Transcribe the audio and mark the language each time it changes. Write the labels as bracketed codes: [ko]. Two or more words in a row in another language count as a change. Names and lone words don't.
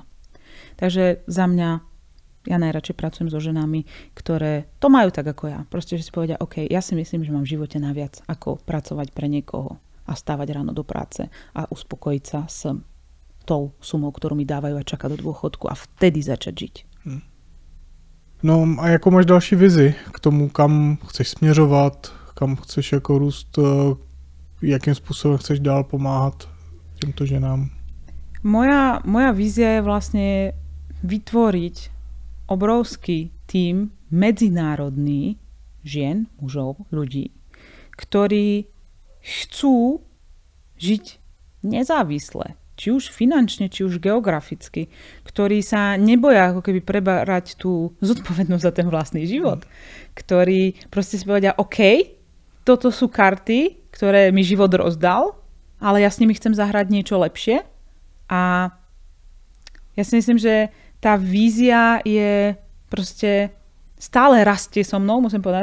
[sk] Takže za mňa, ja najradšej pracujem so ženami, ktoré to majú tak ako ja. Proste, že si povedia, OK, ja si myslím, že mám v živote naviac, ako pracovať pre niekoho a stávať ráno do práce a uspokojiť sa s tou sumou, ktorú mi dávajú a čakať do dôchodku a vtedy začať žiť. [cs] No a jakou máš další vizi k tomu, kam chceš směřovat, kam chceš jako růst, jakým způsobem chceš dál pomáhat těmto ženám? [sk] Moja vízia je vlastne vytvoriť obrovský tím medzinárodný žien, mužov, ľudí, ktorí chcú žiť nezávisle, či už finančne, či už geograficky, ktorí sa neboja ako keby preberať tú zodpovednosť za ten vlastný život, ktorí proste si povedia, OK, toto sú karty, ktoré mi život rozdal, ale ja s nimi chcem zahrať niečo lepšie a ja si myslím, že tá vízia je proste stále rastie so mnou, musím povedať.